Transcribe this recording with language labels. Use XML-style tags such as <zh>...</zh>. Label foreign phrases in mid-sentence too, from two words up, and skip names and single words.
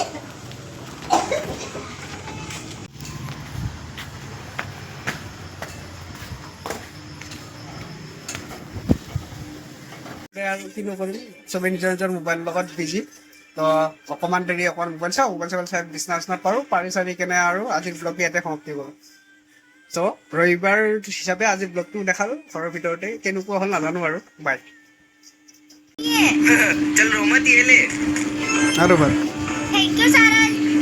<as>আৰু কিনো কৰিম চবেই নিজৰ নিজৰ মোবাইলৰ লগত বিজি তো অকণমান দেৰি অকণমান মোবাইল চাই বিচনা পাৰোঁ পাৰি চাৰি কেনে আৰু আজিৰ ব্লগটো ইয়াতে সমাপ্তি কৰোঁ চ' ৰবিবাৰ হিচাপে আজি ব্লগটো দেখালোঁ ঘৰৰ ভিতৰতে কেনেকুৱা হ'ল নাজানো আৰু বাই</as> <hi>चल रोमत ये ले</hi> <as>আৰু বাই</as> <en>thank you सारा</en>